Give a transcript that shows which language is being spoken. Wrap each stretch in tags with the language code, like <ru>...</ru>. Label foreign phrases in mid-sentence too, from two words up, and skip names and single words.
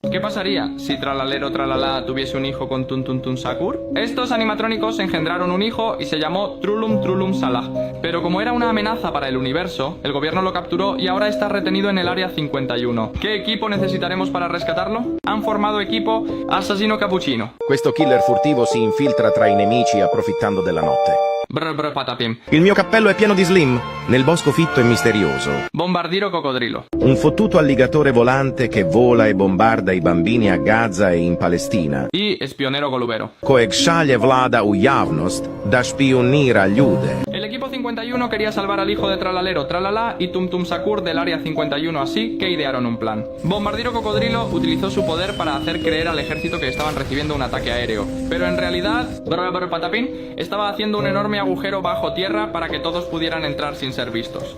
<es>¿Qué pasaría si Tralalero Tralala tuviese un hijo con Tum Tum Tum Sakur? Estos animatrónicos engendraron un hijo y se llamó Trulum Trulum Salah. Pero como era una amenaza para el universo, el gobierno lo capturó y ahora está retenido en el Área 51. ¿Qué equipo necesitaremos para rescatarlo? Han formado equipo Assassino Cappuccino.</es> <it>Questo killer furtivo si infiltra tra i nemici approfittando della notte. Brr patapim. Il mio cappello è pieno di slim, nel bosco fitto e misterioso. Bombardiro Cocodrilo. Un fottuto alligatore volante che vola e bombarda i bambini a Gaza e in Palestina.</it> <es>Y Espionero Golubero.</es> <hr>Kojeg šalje vlada u javnost da špionira ljude.</hr> <es>El equipo 51 quería salvar al hijo de Tralalero Tralala y Tum Tum Sakur del Área 51, así que idearon un plan. Bombardiro Cocodrilo utilizó su poder para hacer creer al ejército que estaban recibiendo un ataque aéreo, pero en realidad, patapín, estaba haciendo un enorme agujero bajo tierra para que todos pudieran entrar sin ser vistos.</es>